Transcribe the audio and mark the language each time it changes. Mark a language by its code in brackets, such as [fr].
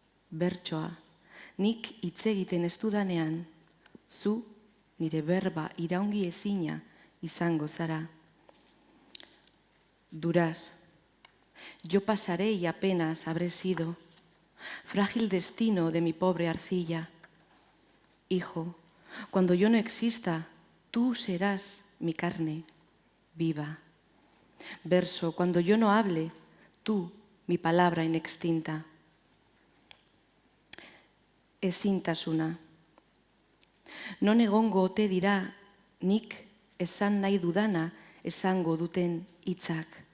[eu] Bertsoa, nik hitz egiten ez dudanean, zu nire berba iraungi ezina izango zara. [es] Durar. Yo pasaré y apenas habré sido, frágil destino de mi pobre arcilla. Hijo, cuando yo no exista, tú serás mi carne viva. Verso, cuando yo no hable, tú, mi palabra inextinta. [eu] Ezintasuna. Non egongo ote dira nik esan nahi dudana esango duten hitzak.